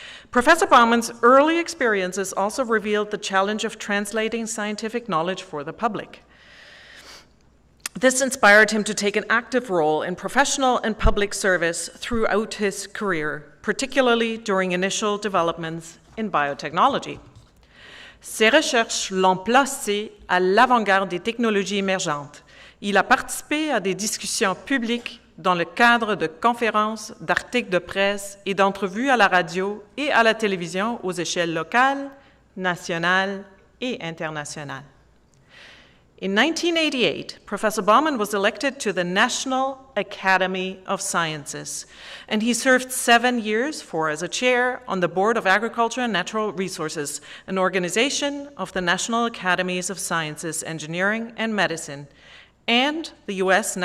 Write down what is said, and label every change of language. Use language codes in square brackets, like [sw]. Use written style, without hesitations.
[en] Professor Baumann's early experiences also revealed the challenge of translating scientific knowledge for the public. This inspired him to take an active role in professional and public service throughout his career, particularly during initial developments in biotechnology. [fr] Ses recherches l'ont placé à l'avant-garde des technologies émergentes. Il a participé à des discussions publiques dans le cadre de conférences, d'articles de presse et d'entrevues à la radio et à la télévision aux échelles locales, nationales et internationales. [en] In 1988, Professor Baumann was elected to the National Academy of Sciences, and he served 7 years as a chair on the Board of Agriculture and Natural Resources, an organization of the National Academies of Sciences, Engineering, and Medicine, and the U.S.